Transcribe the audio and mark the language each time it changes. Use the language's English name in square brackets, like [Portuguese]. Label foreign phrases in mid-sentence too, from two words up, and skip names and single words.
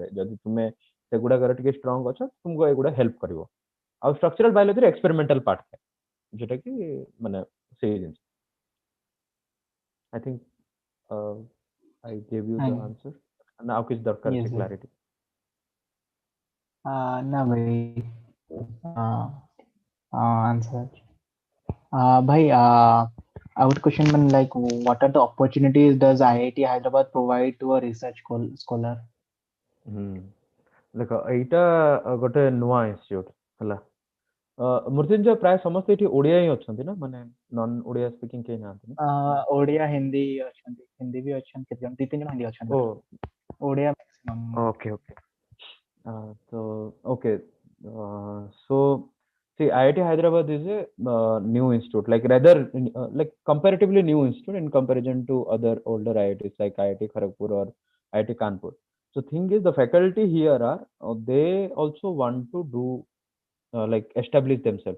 [Odia] ଯଦି ତୁମେ ସେଗୁଡାକରେ ଟିକେ ଷ୍ଟ୍ରଙ୍ଗ ଅଛ, ତୁମକୁ ଏଗୁଡା ହେଲ୍ପ କରିବ। ଆଉ ଷ୍ଟ୍ରକ୍ଚରାଲ ବାୟୋଲୋଜିର [English] experimental part [Odia] ଥାଏ, ଯୋଉଟା କି ମାନେ ସେଇ ଜିନିଷ। [English] I think I gave you the answer, [Odia] ନା ଆଉ କିଛି ଦରକାର ଅଛି କ୍ଲାରିଟି? ନା ଭାଇ answer। [English] Bhai, I would question one like, what are the opportunities does IIT Hyderabad provide to a research scholar? [Odia] ଦେଖ ଏଇଟା ଗୋଟେ ନୂଆ ଇନଷ୍ଟିଚ୍ୟୁଟ ହେଲା। ମୃତ୍ୟୁଞ୍ଜୟ, ପ୍ରାୟ ସମସ୍ତେ ଏଠି ଓଡିଆ ହିଁ ଅଛନ୍ତି ନା, ମାନେ [English] non Odia speaking [Odia] କେହି ନାହାନ୍ତି ନା? ଓଡିଆ ହିନ୍ଦୀ ଅଛନ୍ତି, ହିନ୍ଦୀ ବି ଅଛନ୍ତି କେତେ ଜଣ, 2-3 ଜଣ ହିନ୍ଦୀ ଅଛନ୍ତି, ଓଡିଆ maximum। [English] Okay, okay. So okay, so see, IIT Hyderabad is a new institute, like rather like comparatively new institute in comparison to other older IITs like IIT Kharagpur or IIT Kanpur. So thing is, the faculty here are they also want to do like establish themselves.